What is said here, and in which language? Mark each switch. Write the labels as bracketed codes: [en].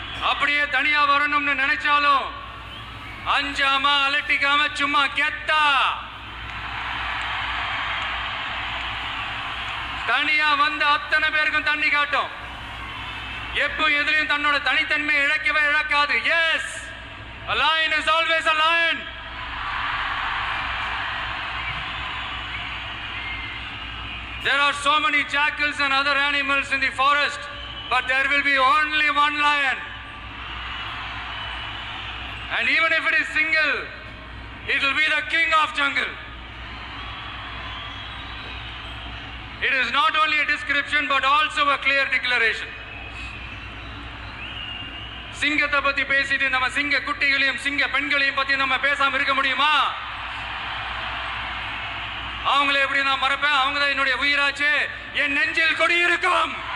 [ta] அப்படியே தனியா வரணும்னு நினைச்சாலும் அஞ்சாம அலட்டிக்காம சும்மா கெத்தா தனியா வந்து அத்தனை பேருக்கும் தண்ணி காட்டும். எப்போ எதிரையும் தன்னோட தனித்தன்மை இழக்கவே இழக்காது. [en] Yes, a lion is always a lion. There are so many jackals and other animals in the forest, but there will be only one lion. And even if it is single, it will be the king of jungle. It is not only a description but also a clear declaration. [ta] சிங்கத்தை பத்தி பேசிட்டு நம்ம சிங்க குட்டிகளையும் சிங்க பெண்களையும் பத்தி நம்ம பேசாம இருக்க முடியுமா? அவங்களை எப்படி நான் மறப்பேன்? அவங்க தான் என்னுடைய உயிராச்சு. என் நெஞ்சில் கொடி இருக்கும்.